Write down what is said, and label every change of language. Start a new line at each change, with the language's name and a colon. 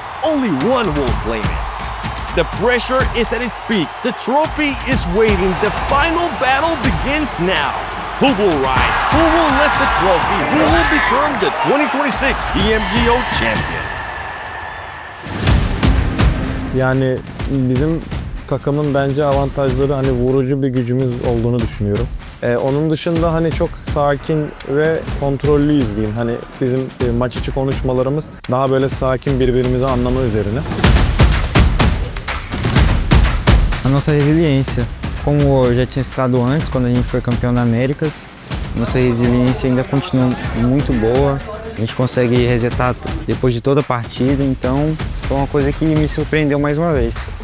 English: Only one will claim it. The pressure is at its peak. The trophy is waiting. The final battle begins now. Who will rise? Who will lift the trophy? Who will become the 2026 PMGO champion?
Turkish: Yani bizim takımın bence avantajları hani vurucu bir gücümüz olduğunu düşünüyorum. Onun dışında hani çok sakin ve kontrollüyüz diyeyim. Hani bizim maç içi konuşmalarımız daha böyle sakin birbirimizi anlama üzerine.
Portuguese: A nossa resiliência, como eu já tinha citado antes, quando a gente foi campeão da Américas, nossa resiliência ainda continua muito boa. A gente consegue resetar depois de toda a partida, então foi uma coisa que me surpreendeu mais uma vez.